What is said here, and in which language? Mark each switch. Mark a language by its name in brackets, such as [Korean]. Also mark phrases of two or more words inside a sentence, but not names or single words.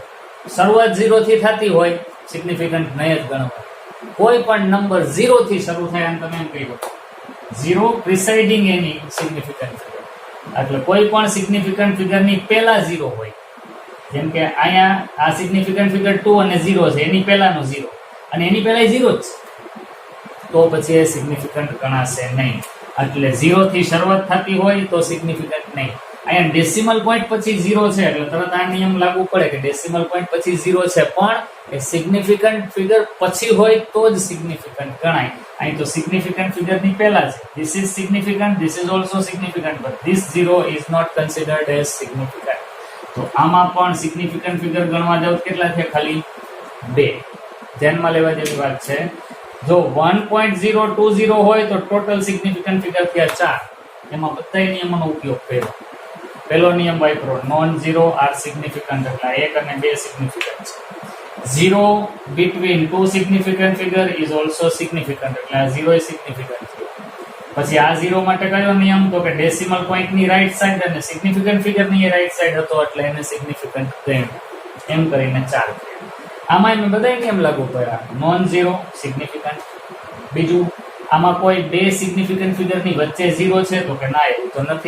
[Gujarati] શરૂઆત 0 થી થતી હોય સિગ્નિફિકન્ટ નહીં જ ગણવા. કોઈ પણ નંબર 0 થી શરૂ થાય એમ તમે એમ કહી શકો [English] 0 preceding any significant figure. [Gujarati] એટલે કોઈ પણ [English] significant figure [Gujarati] ની પહેલા 0 હોય. જેમ કે અહીંયા આ [English] significant figure [Gujarati] 2 અને 0 છે, એની પહેલાનો 0 અને એની પહેલા 0 જ છે, તો પછી એ સિગ્નિફિકન્ટ ગણાશે નહીં. એટલે 0 થી શરૂઆત થતી હોય તો સિગ્નિફિકન્ટ નહીં. અહીંયા [English] decimal point [Gujarati] પછી 0 છે એટલે તરત આ નિયમ લાગુ પડે કે [English] decimal point [Gujarati] પછી 0 છે પણ એ [English] significant figure [Gujarati] પછી હોય તો જ સિગ્નિફિકન્ટ ગણાય. અહીં તો [English] significant figure [Gujarati] ની પહેલા છે. [English] This is significant, this is also significant, but this 0 is not considered as significant. [Gujarati] તો આમાં પણ [English] significant figure [Gujarati] ગણવા જાવ કેટલા છે? ખાલી 2. ધ્યાનમાં લેવા જેવી વાત છે. જો 1.020 હોય તો [English] total significant figure [Gujarati] થયા 4. એમાં બધા નિયમોનો ઉપયોગ કર્યો. પહેલો નિયમ વાપરો, [English] non zero are significant, [Gujarati] એટલે 1 અને 2 સિગ્નિફિકન્ટ છે. [English] 0 between two significant figure is also significant, [Gujarati] એટલે આ 0 એ સિગ્નિફિકન્ટ છે. પછી આ 0 માટે કયો નિયમ? તો કે [English] decimal point [Gujarati] ની [English] right side [Gujarati] અને [English] significant figure [Gujarati] ની [English] right side [Gujarati] હતો એટલે એને સિગ્નિફિકન્ટ ગણ્યું. એમ કરીને 4 થયા. આમાં એમ બધા નિયમ લાગુ પડ્યા. [English] non zero significant. [Gujarati] બીજું, આમાં કોઈ 2 [English] significant figure [Gujarati] ની વચ્ચે 0 છે તો કે ના, એવું તો નથી.